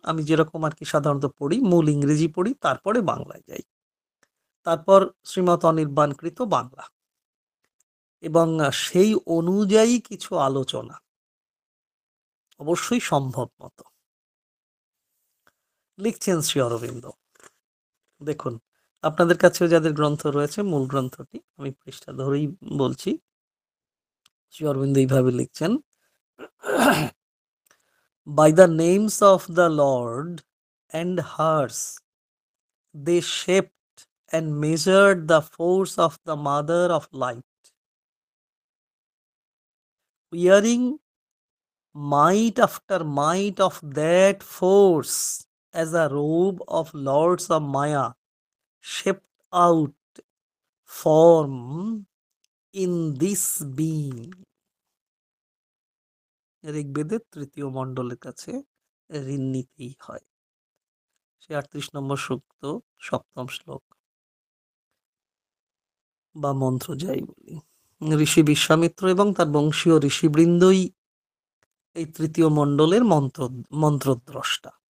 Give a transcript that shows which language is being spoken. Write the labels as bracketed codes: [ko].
[bn] আমি যেরকম আর কি সাধারণত পড়ি, মূল ইংরেজি পড়ি, তারপরে বাংলায় যাই, তারপর শ্রীমৎ অনির্বাণকৃত বাংলা, এবং সেই অনুযায়ী কিছু আলোচনা অবশ্যই সম্ভব মতো। লিখছেন শ্রী অরবিন্দ, দেখুন আপনাদের কাছেও যাদের গ্রন্থ রয়েছে, মূল গ্রন্থটি আমি পৃষ্ঠা ধরেই বলছি। শ্রী অরবিন্দ এইভাবে লিখছেন, [en] by the names of the Lord and hers they shaped and measured the force of the mother of light, wearing might after might of that force as a robe of lords of Maya shaped out form in this being. [bn] ঋগ্বেদের 3য় মণ্ডলের কাছে ঋণ নিতেই হয়। সে 38 নম্বর সূক্ত 7ম শ্লোক বা মন্ত্র, যাই বলি। ঋষি বিশ্বামিত্র এবং তার বংশীয় ঋষিবৃন্দই এই 3য় মণ্ডলের মন্ত্রদ্রষ্টা।